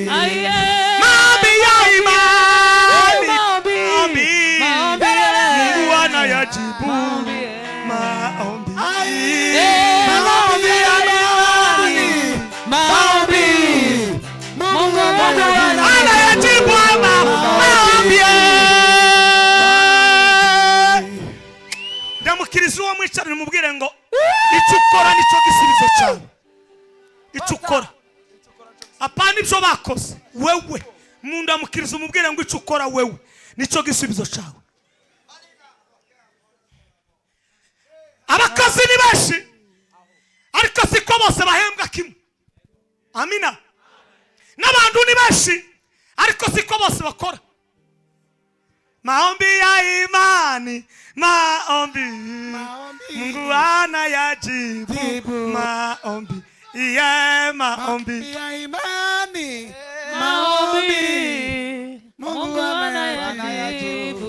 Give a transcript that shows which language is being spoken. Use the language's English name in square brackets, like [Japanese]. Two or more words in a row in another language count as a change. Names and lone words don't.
[Swahili] Maombi ya imani. Mungu anayajibu. Maombi. Mungu anayajibu maombi. [Kinyarwanda] Ndamukiriza uwo mwicara nimubwire ngo icyo ukora nicyo gisubizo cyawe. Icyo ukora apana ibyo bakoze wewe. Ndamukiriza umubwire ngo icyo ukora wewe nicyo gisubizo cyawe. Abakazi ni benshi ariko siko bose bahembwa kimwe. Amina. N'abantu ni benshi ariko siko bose bakora. [Swahili] Maombi ya imani. Maombi. Mungu anayajibu. Maombi. Maombi ya imani. Mungu anayajibu.